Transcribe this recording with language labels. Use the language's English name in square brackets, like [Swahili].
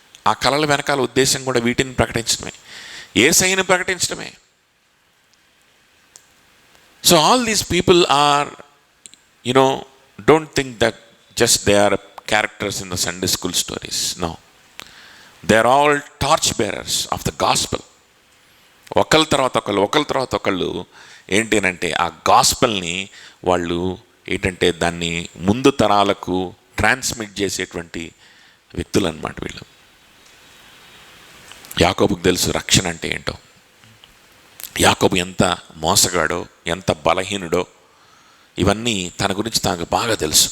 [Telugu] ఆ కళల వెనకాల ఉద్దేశం కూడా వీటిని ప్రకటించడమే, యేసయ్యను ప్రకటించడమే. [English] So all these people are don't think that just they are characters in the Sunday school stories. No, they are all torch bearers of the gospel. [Telugu] ఒకళ్ళ తర్వాత ఒకళ్ళు ఏంటి అంటే ఆ గాస్పెల్ని వాళ్ళు ఏంటంటే దాన్ని ముందు తరాలకు ట్రాన్స్మిట్ చేసేటువంటి వ్యక్తులు అన్నమాట వీళ్ళు. యాకోబుకు తెలుసు రక్షణ అంటే ఏంటో, యాకోబు ఎంత మోసగాడో, ఎంత బలహీనుడో, ఇవన్నీ తన గురించి తనకు బాగా తెలుసు.